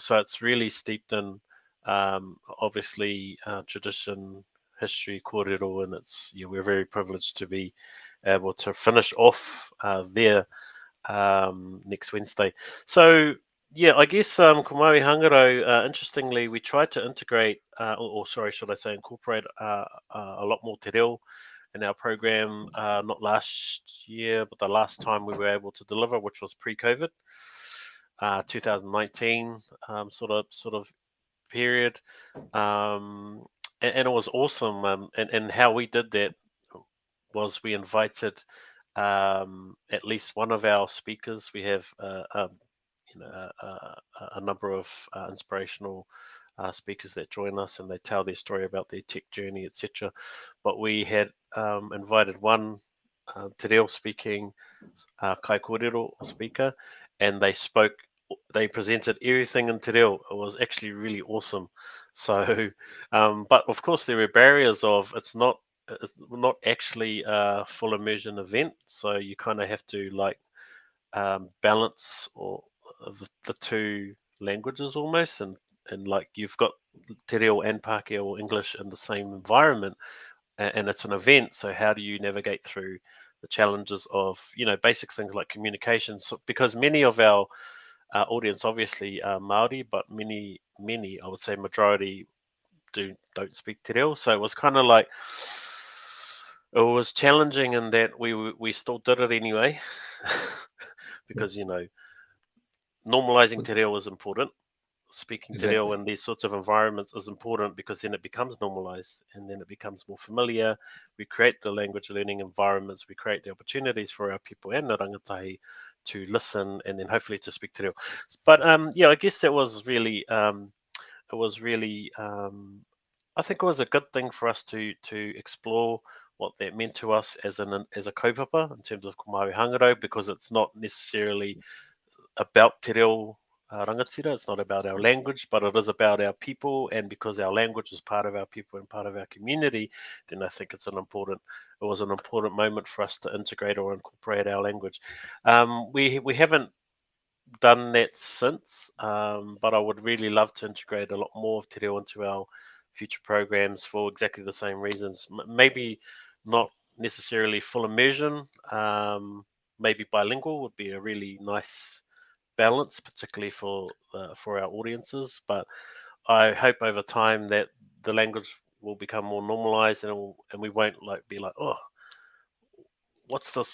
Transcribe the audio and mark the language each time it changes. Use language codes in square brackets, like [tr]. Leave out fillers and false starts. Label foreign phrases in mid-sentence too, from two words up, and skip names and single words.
[en] So it's really steeped in obviously tradition, history, kōrero, and we're very privileged to be able to finish off there next Wednesday. So I guess Ko Māori Hangarau, interestingly, we tried to integrate, incorporate a lot more [mi] te reo [en] in our program, not last year, but the last time we were able to deliver, which was pre-COVID, 2019 sort of period, and it was awesome. And how we did that was we invited at least one of our speakers. We have a number of inspirational speakers that join us, and they tell their story about their tech journey, etc. But we had invited one [mi] te reo [en] speaking [mi] kai kōrero [en] speaker, and they presented everything in [mi] te reo. [en] It was actually really awesome. So, but of course there were barriers of it's not actually a full immersion event. So you kind of have to balance or the 2 languages almost, and like you've got [mi] te reo [en] and Pākehā or English in the same environment, and it's an event. So how do you navigate through the challenges of, basic things like communication? So, because many of our audience obviously are Māori, but many, I would say majority don't speak [mi] te reo. [en] So it was kind of like, it was challenging in that we still did it anyway, because normalizing [mi] te reo [en] is important. Speaking [mi] te reo [en] Exactly. in these sorts of environments is important, because then it becomes normalized and then it becomes more familiar. We create the language learning environments, we create the opportunities for our people and the rangatahi to listen and then hopefully to speak [mi] te reo. [en] But I guess that was really I think it was a good thing for us to explore what that meant to us as a kaupapa in terms of Maori hangaro, because it's not necessarily about [mi] te reo rangatira. [en] It's not about our language, but it is about our people. And because our language is part of our people and part of our community, then I think it was an important moment for us to integrate or incorporate our language. We haven't done that since, but I would really love to integrate a lot more of [mi] te reo [en] into our future programs for exactly the same reasons. Maybe not necessarily full immersion. Maybe bilingual would be a really nice balance, particularly for our audiences. But I hope over time that the language will become more normalized, and we won't be like, oh, what's this